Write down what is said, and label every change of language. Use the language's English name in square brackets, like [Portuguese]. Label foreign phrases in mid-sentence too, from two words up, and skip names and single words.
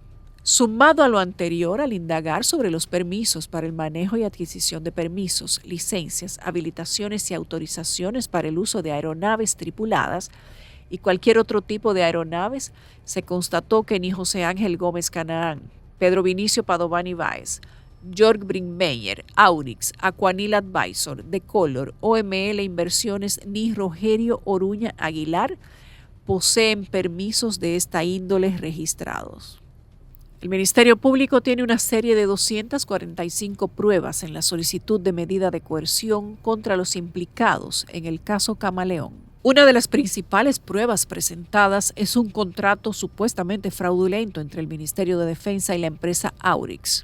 [Spanish] Sumado a lo anterior, al indagar sobre los permisos para el manejo y adquisición de permisos, licencias, habilitaciones y autorizaciones para el uso de aeronaves tripuladas y cualquier otro tipo de aeronaves, se constató que ni José Ángel Gómez Canaán, Pedro Vinicio Padovani Báez, Jörg Brinkmeyer, Aurix, Aquanil Advisor, Decolor, OML Inversiones ni Rogerio Oruña Aguilar poseen permisos de esta índole registrados. El Ministerio Público tiene una serie de 245 pruebas en la solicitud de medida de coerción contra los implicados en el caso Camaleón. Una de las principales pruebas presentadas es un contrato supuestamente fraudulento entre el Ministerio de Defensa y la empresa Aurix.